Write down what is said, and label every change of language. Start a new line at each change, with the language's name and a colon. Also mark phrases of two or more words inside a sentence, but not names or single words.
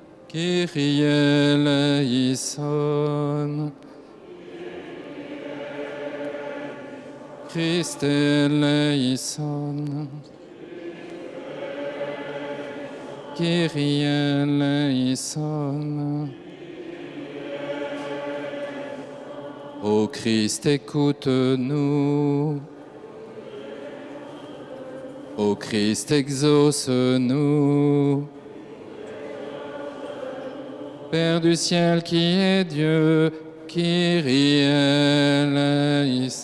Greek: Kyrie eleison. Christe eleison. Kyrie eleison.
French: Ô Christ, écoute-nous. Ô Christ, exauce-nous. Père du ciel qui est Dieu,
Greek: Kyrie eleison.